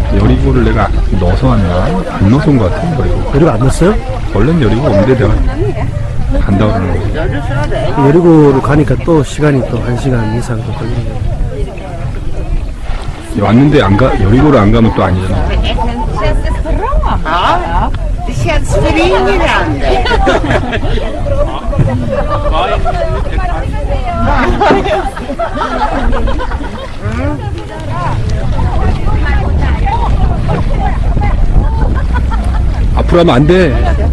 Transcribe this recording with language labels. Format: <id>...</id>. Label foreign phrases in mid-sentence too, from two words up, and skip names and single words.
<ko>여리고를 내가 넣어서 왔나? 안 넣어서 온 것 같아, 여리고. 여리고 안 넣었어요? 원래는 여리고 없는데 내가 간다고 그러는 거지. 여리고로 가니까 또 시간이 또 1시간 이상 더 걸리는 거예요. 왔는데 여리고를 안 가면 또 아니잖아.</ko> <sv>Känns det bra? Ja, det känns föryngrande.</sv> <ko>앞으로 하면 안 돼.</ko>